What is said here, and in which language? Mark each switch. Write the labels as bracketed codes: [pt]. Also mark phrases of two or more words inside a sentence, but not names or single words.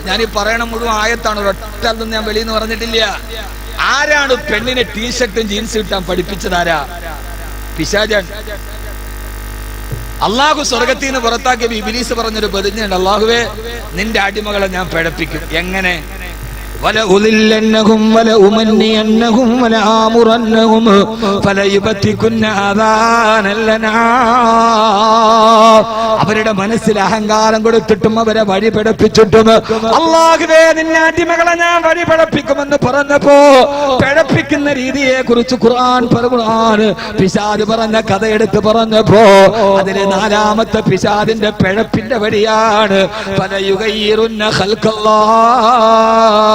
[ml] ഞാൻ ഈ പറയണ മുഴുവൻ ആയത്താണ്, ഒരൊറ്റൊന്നും ഞാൻ വെളിയിൽ നിന്ന് പറഞ്ഞിട്ടില്ല. ആരാണ് പെണ്ണിനെ ടീഷർട്ടും ജീൻസും ഇട്ടാൻ പഠിപ്പിച്ചതാരാ? പിശാചാണ്. അള്ളാഹു സ്വർഗത്തിൽ നിന്ന് പുറത്താക്കിയ ഇബ്ലീസ് പറഞ്ഞൊരു പ്രതിജ്ഞയുണ്ട്. അള്ളാഹുവേ, നിന്റെ അടിമകളെ ഞാൻ പിഴപ്പിക്കും. എങ്ങനെ? [ar] ولأضلنهم ولأمنينهم ولآمرنهم فليبتكن آذان الأنعام. [ml] അവരുടെ മനസ്സിൽ അഹങ്കാരം കൊടുത്തിട്ടും അവരെ വഴി പിഴപ്പിച്ചിട്ടും അല്ലാഹുവേ നിന്റെ അടിമകളെ ഞാൻ വഴി പിഴപ്പിക്കുമെന്ന് പറഞ്ഞപ്പോ പിഴപ്പിക്കുന്ന രീതിയെ കുറിച്ച് ഖുർആൻ പിശാച് പറഞ്ഞ കഥ എടുത്ത് പറഞ്ഞപ്പോ അതിലെ 4ാമത്തെ പിശാചിന്റെ പിഴപ്പിന്റെ വഴിയാണ് [ar] فليغيرن خلق الله.